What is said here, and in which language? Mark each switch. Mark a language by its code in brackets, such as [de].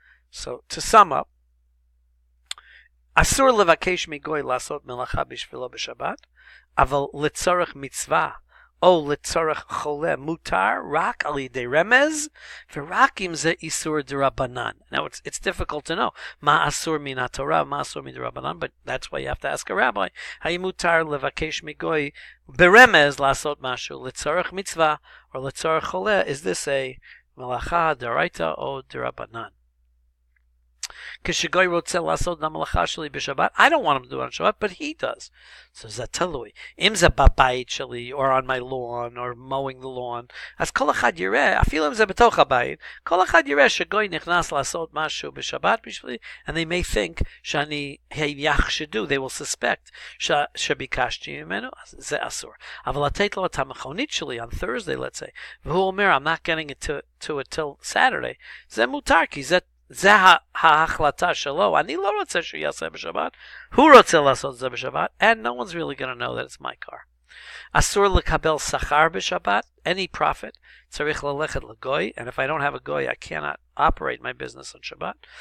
[en] So, to sum up, [he] asur levakesh mi goy la'asot melacha bishvilo b'Shabbat, aval letzorech mitzvah, או לצורך חולה מותר רק על ידי רמז ורק אם זה איסור דרבנן. [en] Now it's difficult to know [he] מה אסור מן התורה ומה אסור מדרבנן, [en] but that's why you have to ask a rabbi. [he] האם מותר לבקש מגוי ברמז לעשות משהו לצורך מצווה או לצורך חולה? [en] Is this a [he] מלאכה דאורייתא או דרבנן? כשגוי רוצה לעשות המלאכה שלי בשבת, [en] I don't want him to do it on Shabbat, but he does. [he] So זה תלוי. אם זה בבית שלי, [en] or on my lawn, or mowing the lawn, [he] אז כל אחד יראה, אפילו אם זה בתוך הבית, כל אחד יראה שגוי נכנס לעשות משהו בשבת בשבילי, [en] and they may think [he] שאני יחשדו, [en] they will suspect [he] שביקשתי ממנו, אז זה אסור. אבל לתת לו את המכונית שלי [en] on Thursday, let's say, [he] והוא אומר, [en] I'm not getting it to it till Saturday, [he] זה מותר, כי זה ההחלטה שלו. אני לא רוצה שהוא יעשה בשבת, הוא רוצה לעשות את זה בשבת, [en] and no one's really going to know that it's my car. [he] אסור לקבל שכר בשבת. [en] Any profit [he] צריך ללכת לגוי, [en] and if I don't have a goy, I cannot operate my business on Shabbat.